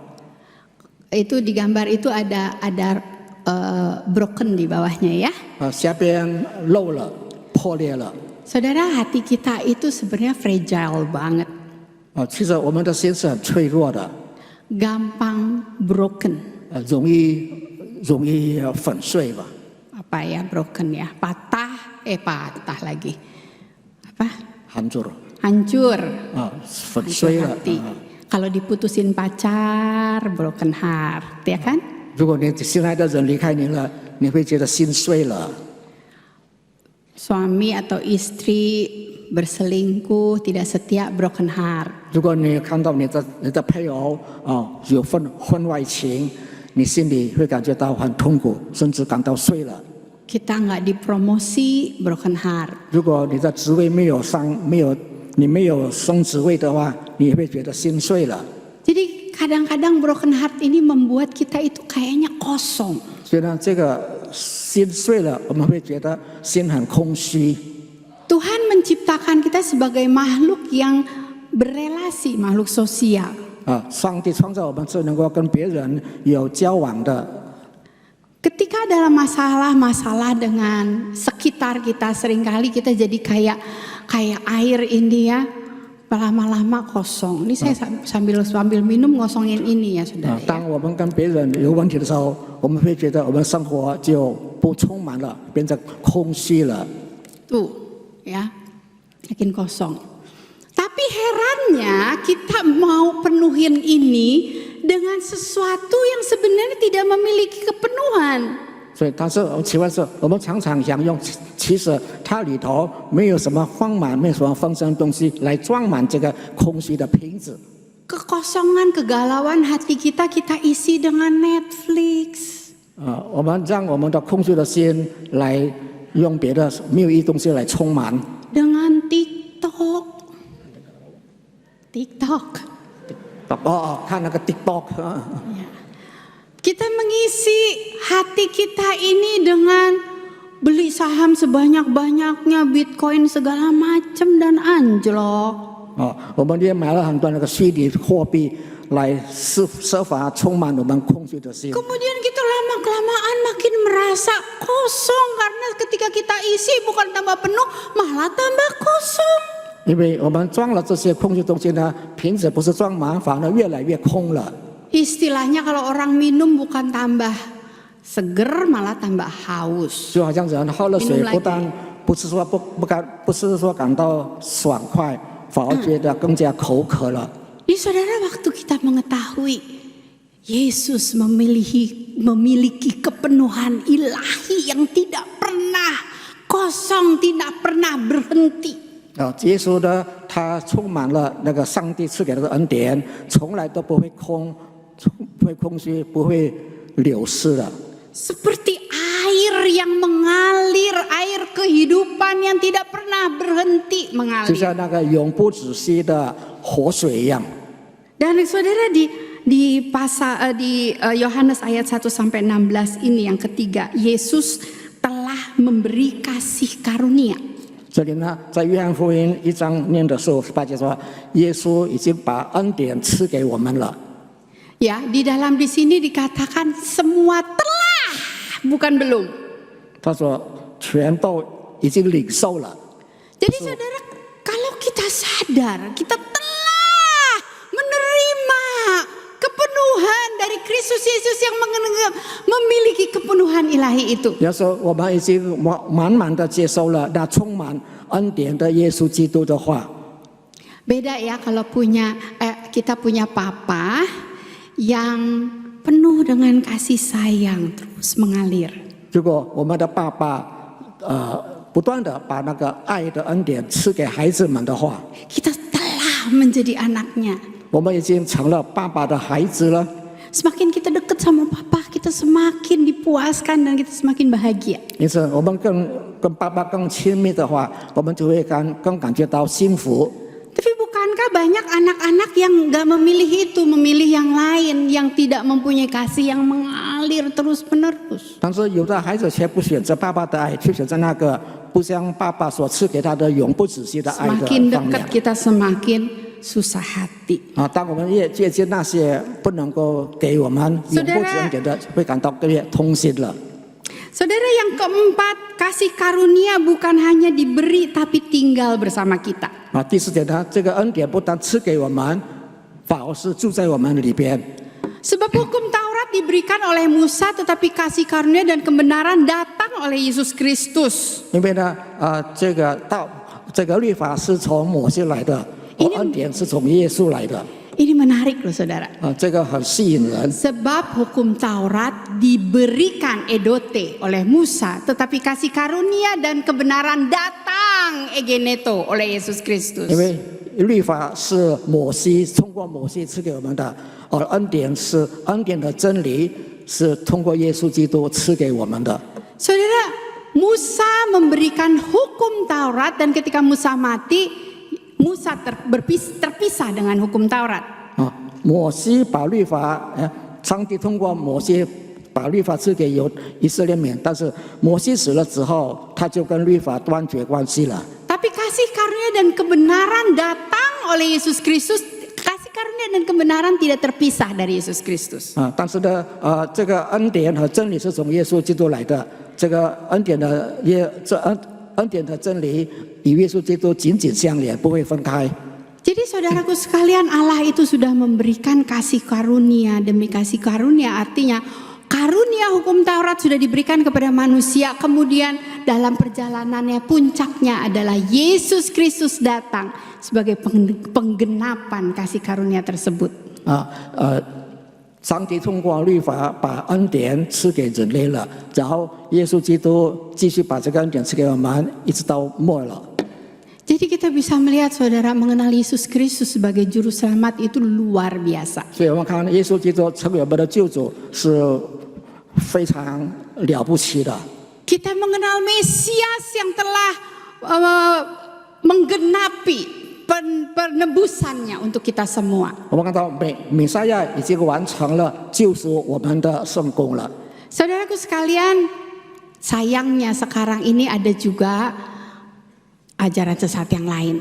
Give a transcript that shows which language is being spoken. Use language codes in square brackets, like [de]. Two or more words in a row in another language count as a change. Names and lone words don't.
[id] Itu di gambar itu ada broken di bawahnya ya. [zh] 下边漏了，破裂了。 [id] Saudara, hati kita itu sebenarnya fragile banget, [zh] 其实我们的心是很脆弱的， [id] gampang broken. [zh] 容易粉碎吧。 [id] Apa ya broken ya? Patah lagi. Apa? hancur Hancur. [zh] 粉碎了。 [id] Hati. Kalau diputusin pacar, [en] broken heart, [id] ya kan? [zh] 如果你心爱的人离开你了，你会觉得心碎了。 [id] Suami atau istri berselingkuh, tidak setia, [en] broken heart. [zh] 如果你看到你的配偶有婚外情，你心里会感觉到很痛苦，甚至感到碎了。 [id] Kita nggak dipromosi, [en] broken heart. [zh] 如果你的职位没有升职位的话，你也会觉得心碎了。 [id] Jadi kadang-kadang [en] broken heart [id] ini membuat kita itu kayaknya kosong. [zh] 所以呢，这个心碎了，我们会觉得心很空虚。 [id] Tuhan menciptakan kita sebagai makhluk yang berelasi, makhluk sosial. [zh] 上帝创造我们是能够跟别人有交往的。 [id] Ketika dalam masalah-masalah dengan sekitar kita, seringkali kita jadi kayak air ini ya, lama-lama kosong. Ini saya sambil minum ngosongin ini ya saudara. [zh] 当我们跟别人有问题的时候，我们会觉得我们生活就不充满了，变成空虚了。 [id] Tuh ya, makin kosong. Tapi herannya kita mau penuhin ini dengan sesuatu yang sebenarnya tidak memiliki kepenuhan. [zh] 所以，但是奇怪是，我们常常想用，其实它里头没有什么丰满，没有什么丰盛的东西来装满这个空虚的瓶子。 [id] Kekosongan, kegalauan hati kita isi dengan Netflix. [zh] 我们让我们的空虚的心来用别的没有意义东西来充满。 [id] Dengan TikTok. [zh] 看那个 TikTok。 [id] Kita mengisi hati kita ini dengan beli saham sebanyak-banyaknya, Bitcoin segala macam dan anjlok. [zh] 我们也买了很多那个虚拟货币来设法充满我们空虚的心。 [id] Kemudian kita lama-kelamaan makin merasa kosong karena ketika kita isi bukan tambah penuh, malah tambah kosong. [zh] 因为我们装了这些空虚东西呢，瓶子不是装满，反而越来越空了。 [id] Istilahnya kalau orang minum bukan tambah seger, malah tambah haus. [zh] 就好像人喝了水，不但不是说感到爽快，反而觉得更加口渴了。 [id] Jadi saudara, waktu kita mengetahui Yesus memiliki kepenuhan ilahi yang tidak pernah kosong, tidak pernah berhenti. [zh] 耶稣呢，他充满了那个上帝赐给他的恩典，从来都不会空虚，不会流失的。 [id] Seperti air yang mengalir, air kehidupan yang tidak pernah berhenti [zh] 就 [id] mengalir. [zh] 像那个永不止息的活水一样。 [id] Dan saudara di Yohanes ayat 1 sampai 16 ini yang ketiga, Yesus telah memberi kasih karunia. [zh] 这里呢，在约翰福音1章念的时候，18节说，耶稣已经把恩典赐给我们了。 [id] Ya, di sini dikatakan semua telah, bukan belum. [zh] 他说，全都已经领受了。 [id] Jadi saudara, kalau kita sadar, kita telah menerima kepenuhan dari Kristus Yesus yang memiliki kepenuhan ilahi itu. [zh] 要说我们已经满满的接受了那充满恩典的耶稣基督的话。 [id] Beda ya kalau kita punya papa yang penuh dengan kasih sayang terus mengalir. [zh] 如果我们的爸爸不断的把那个爱的恩典赐给孩子们的话， [id] Kita telah menjadi anaknya. [zh] 我们已经成了爸爸的孩子了。 [id] Semakin kita dekat sama Papa, kita semakin dipuaskan dan kita semakin bahagia. [zh] 因此，我们跟爸爸更亲密的话，我们就会更感觉到幸福。 [id] Tapi bukankah banyak anak-anak yang gak memilih itu, memilih yang lain, yang tidak mempunyai kasih yang mengalir terus-menerus? [zh] 但是有的孩子却不选择爸爸的爱，却选择那个不像爸爸所赐给他的永不止息的爱的 [id] Semakin [zh] 方 [id] dekat [zh] 面。 [id] kita semakin susah hati. [zh] 当我们越接近那些不能够给我们永不止息的，会感到越痛心了。 [id] Saudara, yang keempat, kasih karunia bukan hanya diberi tapi tinggal bersama kita. [zh] 第四点呢，这个恩典不但赐给我们，反而是住在我们里边。 [id] Sebab hukum Taurat diberikan oleh Musa, tetapi kasih karunia dan kebenaran datang oleh Yesus Kristus. [zh] 因为呢，这个律法是从摩西来的，而恩典是从耶稣来的。 [id] Ini menarik loh saudara. [zh] 这个很吸引人。 [id] Sebab hukum Taurat diberikan edote oleh Musa, tetapi kasih karunia dan kebenaran datang egeneto oleh Yesus Kristus. [zh] 因为律法是通过摩西赐给我们的，而恩典的真理是通过耶稣基督赐给我们的。 [id] Saudara, Musa memberikan hukum Taurat dan ketika Musa mati, Musa terpisah dengan hukum Taurat. [zh] 摩西把律法，上帝通过摩西把律法赐给以色列民，但是摩西死了之后，他就跟律法断绝关系了。 [id] Tapi kasih karunia dan kebenaran datang oleh Yesus Kristus. Kasih karunia dan kebenaran tidak terpisah dari Yesus Kristus. [zh] 但是呢，这个恩典和真理是从耶稣基督来的。这个恩典的真理与耶稣基督紧紧相连，不会分开。 [id] Jadi saudaraku sekalian, Allah itu sudah memberikan kasih karunia demi kasih karunia. Artinya karunia hukum Taurat sudah diberikan kepada manusia. Kemudian dalam perjalanannya puncaknya adalah Yesus Kristus datang sebagai penggenapan kasih karunia tersebut. [zh] 上帝通过律法把恩典赐给人类了，然后耶稣基督继续把这个恩典赐给我们，一直到末了。 [id] Jadi kita bisa melihat saudara, mengenal Yesus Kristus sebagai juru selamat itu luar biasa. [zh] 所以我们看耶稣基督成为我们的救主是非常了不起的。 [id] Kita mengenal Mesias yang telah menggenapi penebusannya untuk kita semua. [zh] 我们看到弥赛亚已经完成了救赎我们的圣工了。 [id] Saudaraku sekalian, sayangnya sekarang ini ada juga ajaran sesat yang lain.